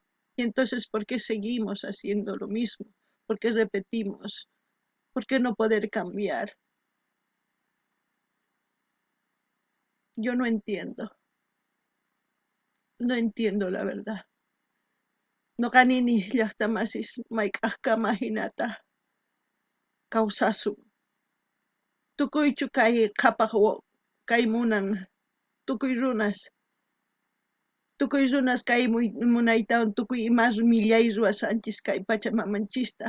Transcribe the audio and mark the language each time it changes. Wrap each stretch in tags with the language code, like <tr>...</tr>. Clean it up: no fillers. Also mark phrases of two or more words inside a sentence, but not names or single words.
<es>Y entonces, ¿por qué seguimos haciendo lo mismo? ¿Por qué repetimos? ¿Por qué no poder cambiar? Yo no entiendo. No entiendo la verdad.</es> <qu>No ganini llaqtamasis mayk'aqkama hinata kawsasun. Tukuychu kay qhapaq kay munan tukuy runas kay munaytawan tukuy imas millay ruwasanchis kay Pachamamanchista.</qu>